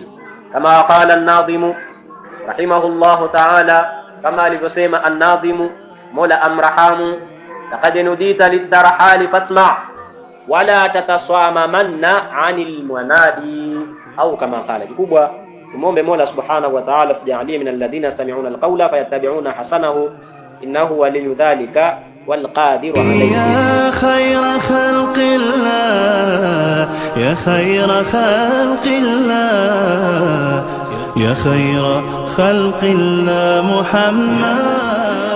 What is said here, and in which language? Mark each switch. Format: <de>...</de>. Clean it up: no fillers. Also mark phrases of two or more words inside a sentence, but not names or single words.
<ar>كما قال الناظم رحمه الله تعالى,</ar> <sw>kama alivyosema an-nadhimu mola amrahamu,</sw> <ar>لقد نوديت للرحيل فاسمع ولا تتصامن عن المنادي, au كما قال.</ar> <sw>Kikubwa tumombe Mola</sw> <ar>سبحانه وتعالى</ar> <sw>tujalie</sw> <ar>من الذين يستمعون القول فيتبعون أحسنه, إنه ولي ذلك والقادر عليه. يا خير خلق الله، يا خير خلق الله، يا خير خلق الله محمد.</ar>